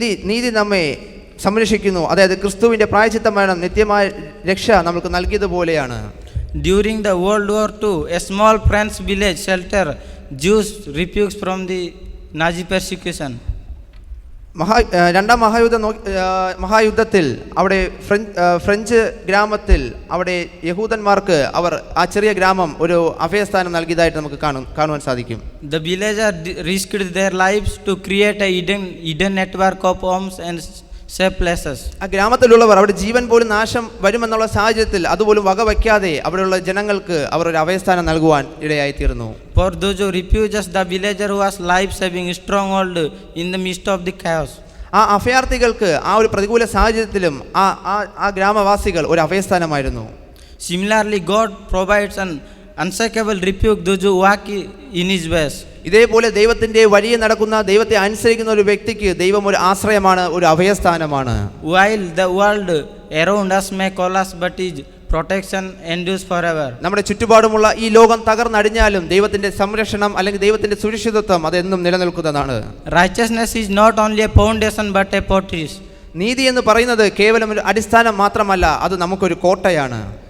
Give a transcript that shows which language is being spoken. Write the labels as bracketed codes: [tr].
[ml] നീതി നമ്മെ സംരക്ഷിക്കുന്നു, അതായത് ക്രിസ്തുവിന്റെ പ്രായശ്ചിത്ത മരണം നിത്യമായ രക്ഷ നമുക്ക് നൽകിയതുപോലെയാണ്. [en] During the World War II, a small French village shelter Jews refuge from the Nazi persecution. [ml] രണ്ടാം മഹായുദ്ധത്തിൽ അവിടെ ഫ്രഞ്ച് ഗ്രാമത്തിൽ അവിടെ യഹൂദന്മാർക്ക് അവർ ആ ചെറിയ ഗ്രാമം ഒരു അഭയസ്ഥാനം നൽകിയതായിട്ട് നമുക്ക് കാണുവാൻ സാധിക്കും. [en] The villagers risked their lives to create a hidden network of homes and safe places. [ml] ആ ഗ്രാമത്തിലുള്ളവർ അവിടെ ജീവൻ പോലും നാശം വരുമെന്നുള്ള സാഹചര്യത്തിൽ അതുപോലും വകവയ്ക്കാതെ അവിടെയുള്ള ജനങ്ങൾക്ക് അവർ ഒരു അഭയസ്ഥാനം നൽകുവാൻ ഇടയായിത്തീർന്നു. [en] For those who refugees, the villager was life-saving stronghold in the midst of the chaos. [ml] ആ അഭയാർത്ഥികൾക്ക് ആ ഒരു പ്രതികൂല സാഹചര്യത്തിലും ആ ഗ്രാമവാസികൾ ഒരു അഭയസ്ഥാനമായിരുന്നു. [en] Similarly, God provides an unshakable refuge those who walk in His ways. [ml] ഇതേപോലെ ദൈവത്തിന്റെ വഴിയെ നടക്കുന്ന ദൈവത്തെ അനുസരിക്കുന്ന ഒരു വ്യക്തിക്ക് ദൈവം ഒരു ആശ്രയമാണ്, ഒരു അഭയസ്ഥാനമാണ്. [en] While the world around us may collapse, but His protection endures forever. [ml] നമ്മുടെ ചുറ്റുപാടുമുള്ള ഈ ലോകം തകർന്നടിഞ്ഞാലും ദൈവത്തിന്റെ സംരക്ഷണം അല്ലെങ്കിൽ ദൈവത്തിന്റെ സുരക്ഷിതത്വം അതെന്നും നിലനിൽക്കുന്നതാണ്. [en] Righteousness is not only a foundation but a fortress. [ml] നീതി എന്ന് പറയുന്നത് കേവലം ഒരു അടിസ്ഥാനം മാത്രമല്ല, അത് നമുക്കൊരു കോട്ടയാണ്.